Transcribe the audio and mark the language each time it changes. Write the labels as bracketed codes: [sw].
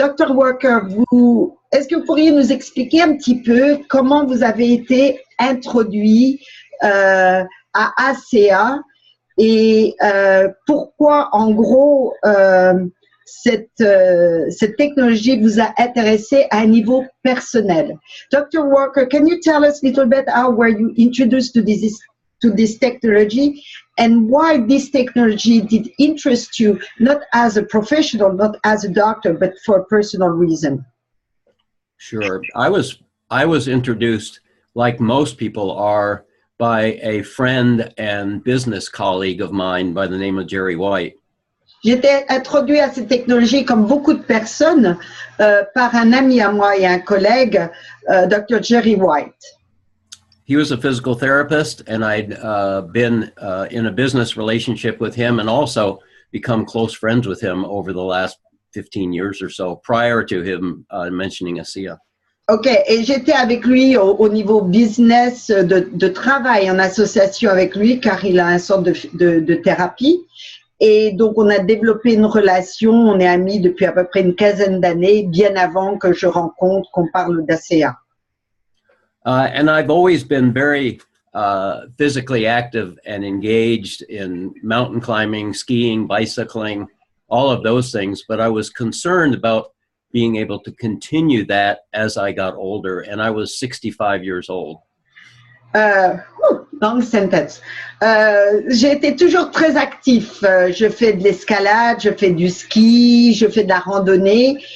[fr] Walker, est-ce que vous pourriez nous expliquer un petit peu comment vous avez été introduit à ASEA et pourquoi, en gros, cette technologie vous a intéressé à un niveau personnel. [en] Dr. Walker, can you tell us a little bit how were you introduced to this technology and why this technology did interest you, not as a professional, not as a doctor, but for a personal reason? Sure. I was introduced, like most people are, by a friend and business colleague of mine by the name of Jerry White. [fr] J'étais introduit à cette technologie, comme beaucoup de personnes, par un ami à moi et un collègue, Dr. Jerry White. [en] He was a physical therapist, and I'd been in a business relationship with him and also become close friends with him over the last 15 years or so, prior to him mentioning ASEA. [fr] OK, et j'étais avec lui au niveau business, de travail en association avec lui, car il a une sorte de thérapie. Et donc, on a développé une relation, on est amis depuis à peu près une quinzaine d'années, bien avant que je rencontre, qu'on parle d'ASEA. [en] And I've always been very physically active and engaged in mountain climbing, skiing, bicycling, all of those things. But I was concerned about being able to continue that as I got older, and I was 65 years old. Long sentence. [fr] J'ai été toujours très actif. Je fais de l'escalade, je fais du ski, je fais de la randonnée.